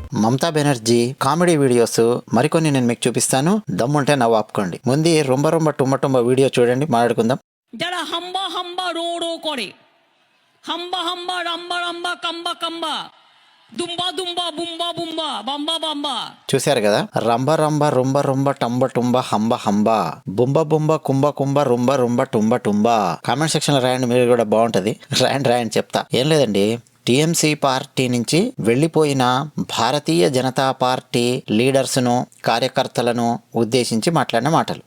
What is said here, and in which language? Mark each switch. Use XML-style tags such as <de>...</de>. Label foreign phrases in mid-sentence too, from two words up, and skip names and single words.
<te>మమతా బెనర్జీ</te> <en>comedy videos</en> <te>మరికొన్ని నేను మీకు చూపిస్తాను. దమ్ముంటే నవ్వు ఆపుకోండి. ముందు రొంబ రొంబ టుంబ టుంబ వీడియో చూడండి, మాట్లాడుకుందాం.</te> <bn>যারা হাম্বা হাম্বা রো রো করে, হাম্বা হাম্বা রাম্বা রাম্বা কাম্বা কাম্বা, దుంబా దుంబా బుంబా బుంబా బంబా బంబా.</bn> <te>చూశారు కదా, రంబ రంబ రొంబ రొంబ టంబ టుంబ హంబ హంబ, బుంబ బుంబ కుంభ కుంభ రొంబ రొంబ టుంబ టుంబ.</te> <en>comment section</en> <te>లో రాయండి, మీరు కూడా బాగుంటది. రాయండి చెప్తా. ఏం లేదండి, టీఎంసీ పార్టీ నుంచి వెళ్లిపోయిన భారతీయ జనతా పార్టీ లీడర్స్ను, కార్యకర్తలను ఉద్దేశించి మాట్లాడిన మాటలు.</te>